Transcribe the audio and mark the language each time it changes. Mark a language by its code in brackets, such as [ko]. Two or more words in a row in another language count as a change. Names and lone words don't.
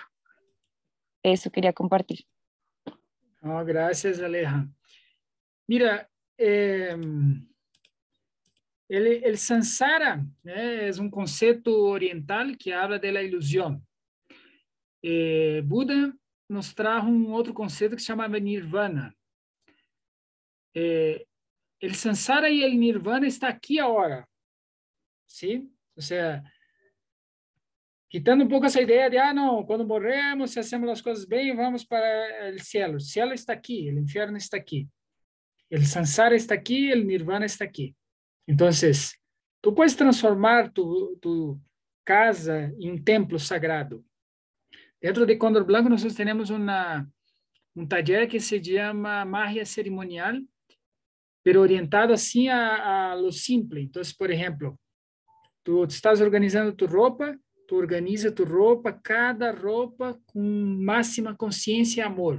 [es] Eso quería compartir. Oh, gracias, Aleja. Mira, el samsara es un concepto oriental que habla de la ilusión. [pt] Buda [es] nos trajo [pt] um outro conceito que se chamava nirvana. [es] El samsara e el nirvana está [pt] aqui agora, [es] ¿sí? [pt] Ou seja, quitando um pouco essa ideia de, não, quando morremos, se hacemos as coisas bem, vamos para o cielo. O cielo está aqui, o inferno está aqui. El samsara está aqui, el nirvana está aqui. Então, [es] tu puedes transformar tu casa [pt] em um templo sagrado. Dentro de Cóndor Blanco, nós temos um taller que se chama magia cerimonial, pero orientado assim [es] a lo simple. [pt] Então, por exemplo, [es] tu estás organizando tu [pt] roupa, tu organiza tu roupa, cada roupa com máxima consciência e amor.